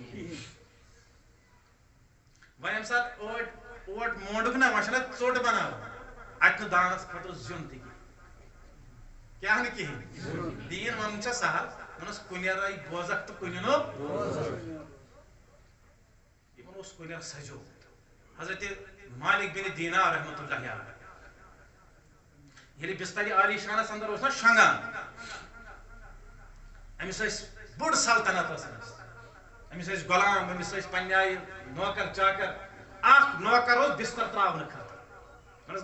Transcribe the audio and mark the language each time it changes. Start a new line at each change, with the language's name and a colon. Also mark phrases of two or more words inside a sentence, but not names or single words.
Kashmiri: وۄنۍ ییٚمہِ ساتہٕ اوٹ مونڈُک نا وۄنۍ چھُنہ ژوٚٹ بناوان اَتہِ نہٕ دانَس خٲطرٕ زیُن تہِ کیٛاہ نہٕ کِہیٖنۍ دیٖن وَنُن چھےٚ سہل ووٚنُس کُنیرٕے بوزکھ تہٕ کُنہِ نو یِمن اوس کُنیر سجومُت حضرت مالک بن دینار
Arabic: رحمۃ اللہ علیہ
Kashmiri: ییٚلہِ بستر عالی شانس اندر اوس نا شۄنگان أمِس ٲسۍ بٔڑ سلطنت ٲس أمِس ٲسۍ غلام أمِس ٲسۍ پننہِ آیہِ نوکر چاکر اکھ نوکر اوس بستر تراونہٕ خٲطرٕ وۄنۍ